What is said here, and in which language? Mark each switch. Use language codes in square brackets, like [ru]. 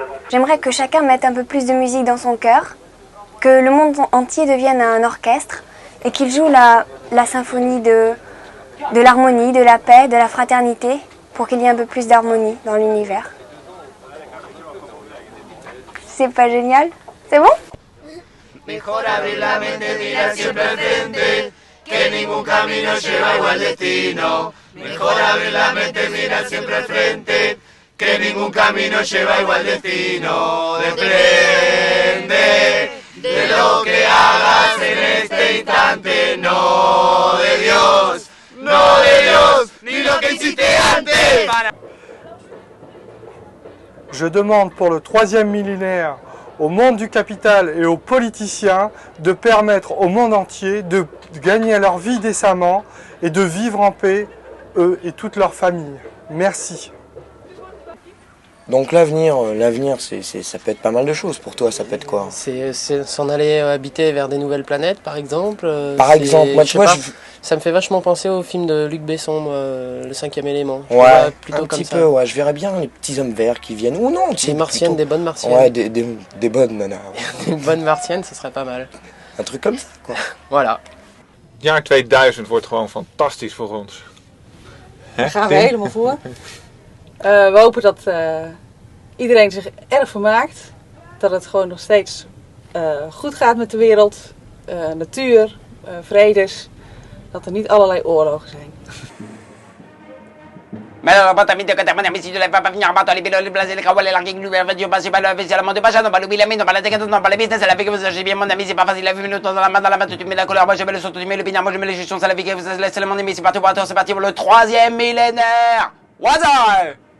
[fr] J'aimerais que chacun mette un peu plus de musique dans son cœur, que le monde entier devienne un orchestre et qu'il joue la symphonie de l'harmonie, de la paix, de la fraternité, pour qu'il y ait un peu plus d'harmonie dans l'univers. C'est pas génial? C'est bon? [es] Mejor abrir la mente, mirar siempre al frente, que ningún camino lleva igual destino. Mejor abrir la mente, mirar siempre al frente, que ningún camino lleva igual destino. Depende de lo que hagas en este instante, no de Dios, ni lo que hiciste antes. [fr] Je demande pour le 3e millénaire au monde du capital et aux politiciens de permettre au monde entier de gagner leur vie décemment et de vivre en paix, eux et toute leur famille. Merci. Donc l'avenir, ça peut être pas mal de choses. Pour toi, ça peut être quoi? C'est s'en aller habiter vers des nouvelles planètes, par exemple. Par exemple, moi, tu vois, ça me fait vachement penser au film de Luc Besson, Le 5e élément. Ouais, plutôt un petit peu, ouais. Je verrais bien les petits hommes verts qui viennent. Ou non, des martiennes, des bonnes martiennes. Ouais, des bonnes nanas. Des bonnes martiennes, ce serait pas mal. Un truc comme ça, quoi. Voilà. [nl] Jaar 2000 wordt gewoon fantastisch voor ons. Daar gaan we helemaal voor. We hopen dat iedereen zich erg vermaakt. Dat het gewoon nog steeds goed gaat met de wereld. Natuur, vredes. Dat er niet allerlei oorlogen zijn. [fr] Mais alors, pas t'as mis de côté, mais si tu l'as pas finir par toi, les pilotes, les blases, les kawales, les king, le Dieu passe par le vaisseau, la monte pas, non pas l'oubli, la mine, non pas la décadence, non pas la business, la vie que vous avez bien, mon ami, c'est pas facile, la vie, minute, dans la main, tu mets la couleur, moi je mets le saut, tu mets le pignard, moi je mets les gestions, c'est la vie que vous avez laissé, mon ami, c'est parti pour le 3e millénaire. [en] What's up?